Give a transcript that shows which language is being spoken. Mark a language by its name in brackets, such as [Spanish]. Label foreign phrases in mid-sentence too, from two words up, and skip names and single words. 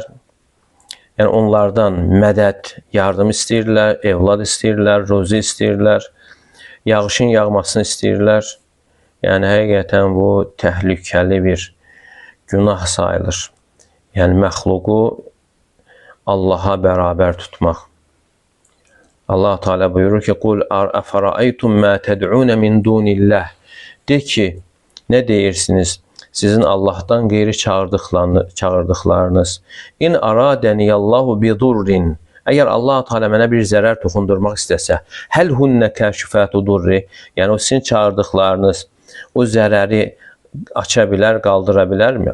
[Azerbaijani] Onlardan mədəd, yardım istəyirlər, evlad istəyirlər, ruzi istəyirlər, yağışın yağmasını istəyirlər. Yəni, həqiqətən bu təhlükəli bir günah sayılır. Yəni məxluqu Allaha bərabər tutmaq. Allah Teala buyurur ki: [Arabic] "قل أفرأيتم ما تدعون من دون الله." [Azerbaijani] De ki, nə deyirsiniz? Sizin Allah'tan qeyri çağırdıqlarınız. [Arabic] إن أرادني الله بضر. [Azerbaijani] Əgər Allah Teala mənə bir zərər toxundurmaq istəsə, [Arabic] هل هن كاشفات ضره. [Azerbaijani] Yəni o sizin çağırdıqlarınız o zərəri aça bilər, qaldıra bilərmi?